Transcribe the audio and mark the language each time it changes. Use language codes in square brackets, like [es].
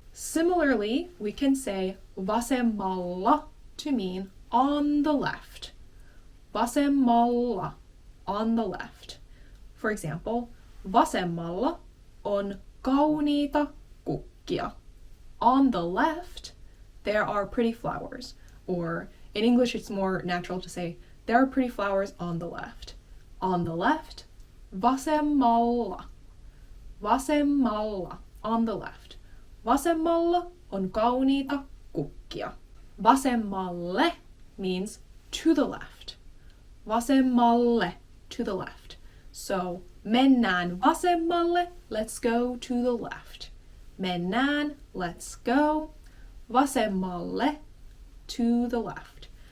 [en] Similarly, we can say vasemmalla to mean on the left. Vasemmalla, on the left. For example, [fi] vasemmalla on kauniita kukkia. [en] On the left, there are pretty flowers. Or in English, it's more natural to say, there are pretty flowers on the left. On the left, vasemmalla. Vasemmalla, on the left. [fi] Vasemmalla on kauniita kukkia. [en] Vasemmalle means to the left. Vasemmalle, to the left. So, [fi] mennään vasemmalle, [en] let's go to the left. Mennään, let's go. Vasemmalle, to the left.